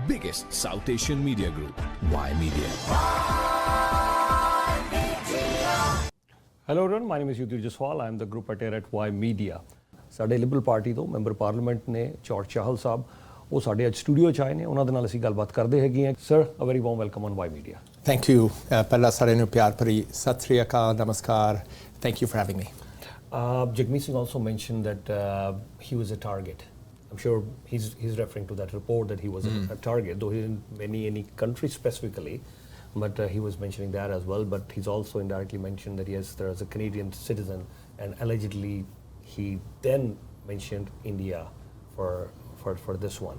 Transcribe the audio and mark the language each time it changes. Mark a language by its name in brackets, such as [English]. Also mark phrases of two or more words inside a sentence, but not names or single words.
[English] biggest South Asian media group, Ymedia. Hello everyone, my name is Chahal. I am the group editor at Ymedia. [Punjabi] ਸਾਡੇ ਲਿਬਰਲ ਪਾਰਟੀ ਤੋਂ [English] member parliament [Punjabi] ਨੇ ਚਾਹਲ ਸਾਹਿਬ ਉਹ ਸਾਡੇ ਅੱਜ ਸਟੂਡੀਓ 'ਚ ਆਏ ਨੇ ਉਹਨਾਂ ਦੇ ਨਾਲ ਅਸੀਂ ਗੱਲਬਾਤ ਕਰਦੇ ਹੈਗੇ ਹਾਂ ਸਰ [English] a very warm welcome on [Punjabi] Ymedia. [English] Thank you. [Punjabi] ਪਹਿਲਾਂ ਸਾਰਿਆਂ ਨੂੰ ਪਿਆਰ ਭਰੀ ਸਤਿ ਸ੍ਰੀ ਅਕਾਲ ਨਮਸਕਾਰ. [English] Thank you for having me. Jagmeet Singh also mentioned that he was a target. I'm sure he's referring to that report that he was a target, though he didn't mention any country specifically, but he was mentioning that as well. But he's also indirectly mentioned that yes, there is a Canadian citizen, and allegedly he then mentioned India for this one.